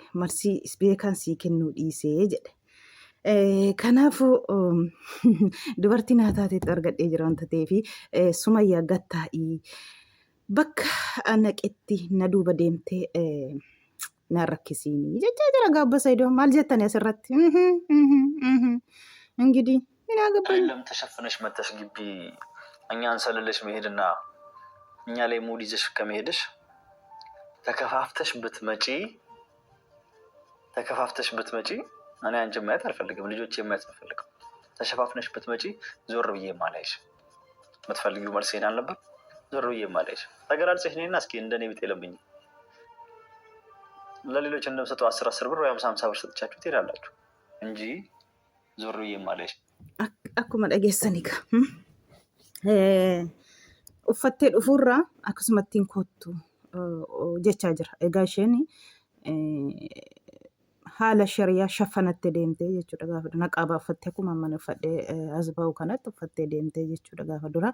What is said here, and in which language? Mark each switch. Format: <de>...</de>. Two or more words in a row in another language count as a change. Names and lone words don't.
<om>Malsi beekan sii kennuu dhiisee jedhe. Kanaafuu dubartiin haa taateetti argadhee jira wanta ta'eefi Sumayyaa gattaa'ii bakka naqetti na duuba deemtee naan rakkisiinii jechaa jira gaabba Saidoo. Maal jettani asirratti?</om> <am>እንግዲህ ምን አገባኝ ለም ተሸፍነሽ መተሽ ግቢ እኛን ሰለለሽ መሄድና እኛ ላይ ሙድ ይዘሽ ከመሄድሽ ተከፋፍተሽ ብትመጪ እኔ አንቺን ማየት አልፈልግም፣ ልጆቼ ማየት አልፈልግም። ተሸፋፍነሽ ብትመጪ ዞር ብዬ ማላይሽ የምትፈልጊው መልስ ይሄን አልነበር? ዞር ብዬ ማላይሽ ተገላልጸሽ ነይና እስኪ እንደኔ ቢጤ ለምኝ ለሌሎች እንደምሰጡ 10 ብር ወይ 50 ብር ሰጥቻችሁ ትሄዳላችሁ እንጂ ዞር ብዬ ማላይሽ</am> <om>akkuma dhageessanii ka uffattee dhufuurraa akkasumattiin kottu jechaa jira. Egaa isheen haala shariyaa shafanattee deemtee jechuudha gaafa naqaabaa uffattee akkuma mana uffadhee as ba'u kanatti uffattee deemtee jechuudha gaafa dura.</om>